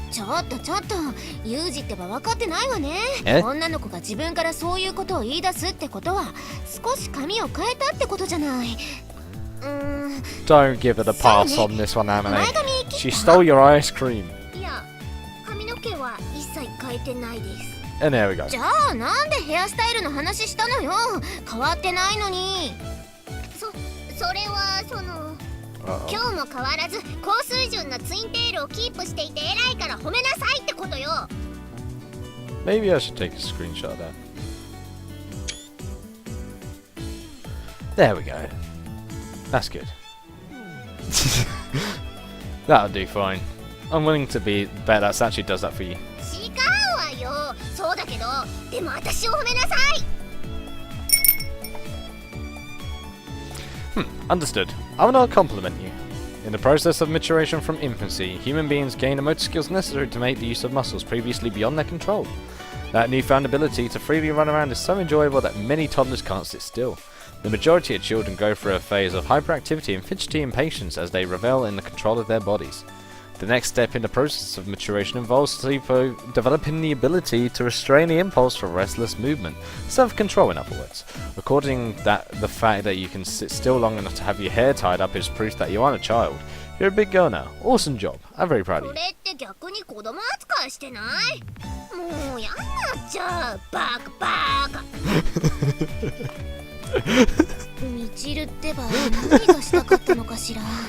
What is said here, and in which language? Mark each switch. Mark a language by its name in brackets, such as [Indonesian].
[Japanese] ちょっとユージってば分かってないわね。女の子が自分からそういうことを言い出すってことは少し髪を変えたってことじゃない。 [English] Don't give her the pass on this one, Amane. She stole your ice cream. [Japanese] いや、髪の毛は一切変えてないです。 [English] And there we go. [Japanese] じゃあなんでヘアスタイルの話したのよ。変わってないのに。それはその今日も変わらず高水準なツインテールをキープしていて偉いから褒めなさいってことよ。 [English] Maybe I should take a screenshot of that. There we go. That's good. That'll do fine. I'm willing to bet that actually does that for you. [Japanese] 違うわよ。そうだけど、でも私を褒めなさい。 [English] Understood. I will not compliment you. In the process of maturation from infancy, human beings gain the motor skills necessary to make the use of muscles previously beyond their control. That newfound ability to freely run around is so enjoyable that many toddlers can't sit still. The majority of children go through a phase of hyperactivity and fidgety impatience as they revel in the control of their bodies. The next step in the process of maturation involves developing the ability to restrain the impulse for restless movement, self-control in other words. According that the fact that you can sit still long enough to have your hair tied up is proof that you aren't a child. You're a big girl now. Awesome job. I'm very proud of you. [Japanese] それって逆に子供扱いしてない？もうやんなっちゃう。バカ。みちるってば何がしたかったのかしら。